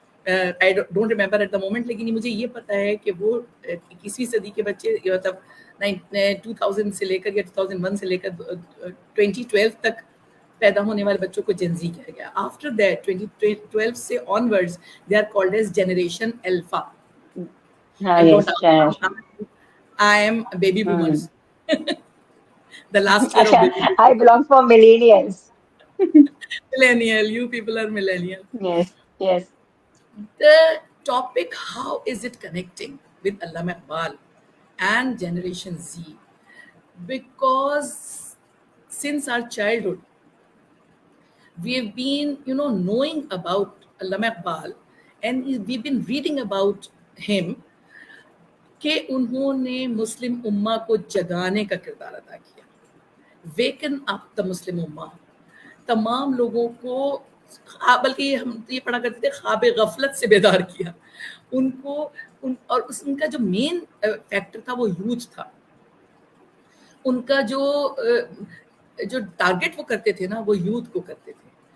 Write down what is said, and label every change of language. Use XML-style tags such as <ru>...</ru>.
<en>I don't remember at the moment,</en> <hi>लेकिन मुझे ये पता है कि वो 21वीं सदी के बच्चे मतलब 2000 से लेकर या 2001 से लेकर 2012 तक पैदा होने वाले बच्चों को जेनजी कहा गया.</hi> <en>After that 2012 से onwards they are called as Generation Alpha.</en> <hi>हाँ,</hi> <en>and yes, don't, I am baby boomers, the last year of</en> <hi>अच्छा,</hi> <en>baby I belong for millennials. millennial. You people are millennial. यस, यस. The topic, how is it connecting with Allama Iqbal and Generation Z? Because since our childhood, we have been, knowing about Allama Iqbal, and we've been reading about him</en> <hi>कि उन्होंने मुस्लिम उम्मा को जगाने का किरदार अदा किया.</hi> <en>waken up the Muslim उम्मा,</en> <hi>तमाम लोगों को, बल्कि हम ये पढ़ा करते थे, ख्वाब गफलत से बेदार किया उनको. और उनका जो मेन फैक्टर था वो यूथ था. उनका जो टारगेट वो करते थे ना, वो यूथ को करते थे.</hi>